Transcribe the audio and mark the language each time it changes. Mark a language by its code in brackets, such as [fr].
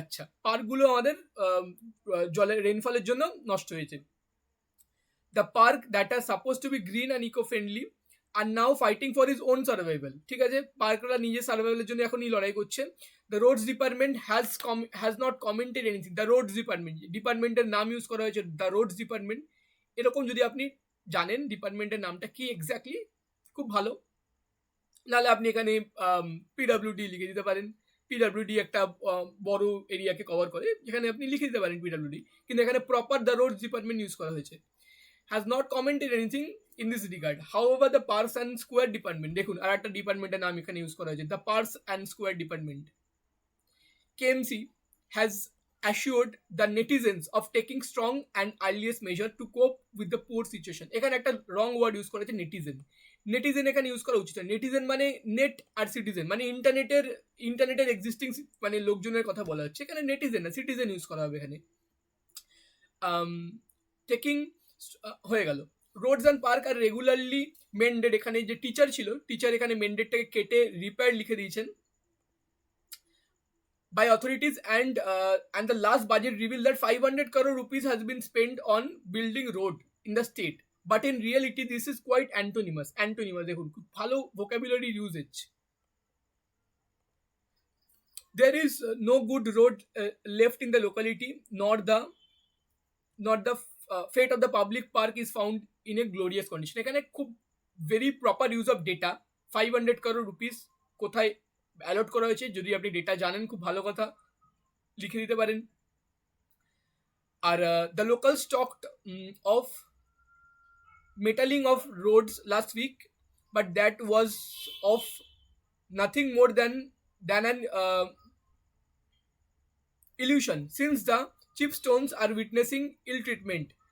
[bn] আচ্ছা, পার্কগুলো আমাদের জলের রেনফলের জন্য নষ্ট হয়েছে। [en] The park that are supposed to be green and eco-friendly are now fighting for its own survival. [bn] ঠিক আছে, পার্করা নিজের সার্ভাইভালের জন্য এখনই লড়াই করছে। [en] The roads department has not commented anything. [bn] The roads ডিপার্টমেন্টের নাম ইউজ করা হয়েছে, [en] the roads department। [bn] এরকম যদি আপনি জানেন ডিপার্টমেন্টের নামটা কি এক্স্যাক্টলি, খুব ভালো। নাহলে আপনি এখানে PWD লিখে দিতে পারেন। PWD একটা বড় এরিয়াকে কভার করে, এখানে আপনি লিখে দিতে পারেন PWD, কিন্তু এখানে proper the roads department use করা হয়েছে। [en] has not commented anything in this regard. However, the Parks and Square Department, [bn] দেখুন আর একটা ডিপার্টমেন্টের নাম এখানে ইউজ করা হয়েছে, [en] the Parks and Square Department, KMC, has assured the netizens of taking strong and earliest measure to cope with the poor situation. [bn] এখানে একটা রং word use করা হয়েছে, নেটিজেন এখানে ইউজ করা উচিত। নেটিজেন মানে নেট আর সিটিজেন, মানে ইন্টারনেটের এক্সিস্টিং মানে লোকজনের কথা বলা হচ্ছে, এখানে নেটিজেন না সিটিজেন ইউজ করা হবে এখানে। টেকিং হয়ে গেল। Roads and park আর regularly মেন্ডেড, এখানে যে টিচার ছিল, টিচার এখানে মেন্ডেডটাকে কেটে রিপেয়ার লিখে দিয়েছেন। [en] by authorities, and the last budget revealed that 500 crore rupees has been spent on building road in the state, but in reality this is quite antonymous [bn] দেখুন খুব ভালো [en] vocabulary usage. There is no good road left in the locality, nor the fate of the public park is found in a glorious condition. [bn] এখানে খুব [en] very proper use of data. [bn] 500 crore rupees কোথায় a lot করা হয়েছে, যদি আপনি data জানেন খুব ভালো কথা, লিখে দিতে পারেন। [en] আর the local stocked of metalling of roads last week, but that was of nothing more than an illusion, since the chip stones are witnessing ill treatment.